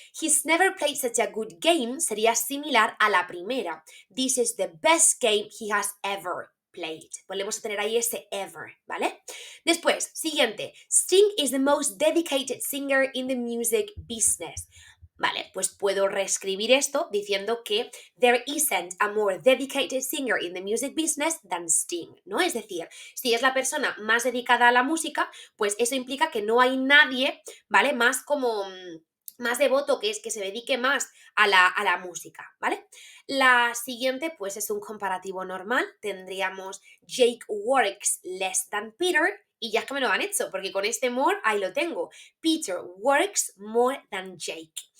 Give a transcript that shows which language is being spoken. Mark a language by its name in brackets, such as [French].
[English] He's never played such a good game [Spanish] sería similar a la primera. [English] This is the best game he has ever played. [Spanish] Volvemos a tener ahí ese ever, ¿vale? Después, siguiente. [English] Sting is the most dedicated singer in the music business. [Spanish] Vale, pues puedo reescribir esto diciendo que [English] there isn't a more dedicated singer in the music business than Sting, ¿no? [Spanish] Es decir, si es la persona más dedicada a la música, pues eso implica que no hay nadie, ¿vale? Más como más devoto, que es que se dedique más a la música, ¿vale? La siguiente, pues es un comparativo normal. Tendríamos [English] Jake works less than Peter, [Spanish] y ya es que me lo han hecho, porque con este more ahí lo tengo. [English] Peter works more than Jake.